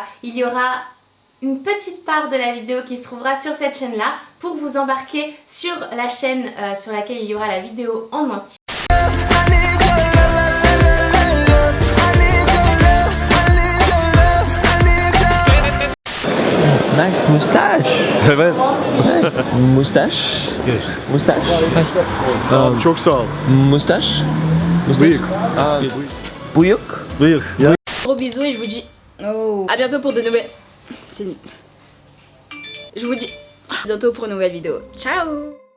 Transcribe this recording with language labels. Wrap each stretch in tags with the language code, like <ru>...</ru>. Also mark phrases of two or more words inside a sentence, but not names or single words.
<fr>Il y aura une petite part de la vidéo qui se trouvera sur cette chaîne là pour vous embarquer sur la chaîne sur laquelle il y aura la vidéo en entier.</fr> <en>Nice moustache.</en> <tr>Evet.</tr> <en>Moustache. Yes. Moustache.</en> <tr>Çok sağ ol. Moustache. Bıyık. Bıyık. Bıyık.</tr> <fr>Gros bisous et je vous dis à bientôt pour de nouvelles... Je vous dis à bientôt pour une nouvelle vidéo.</fr> <it>Ciao.</it>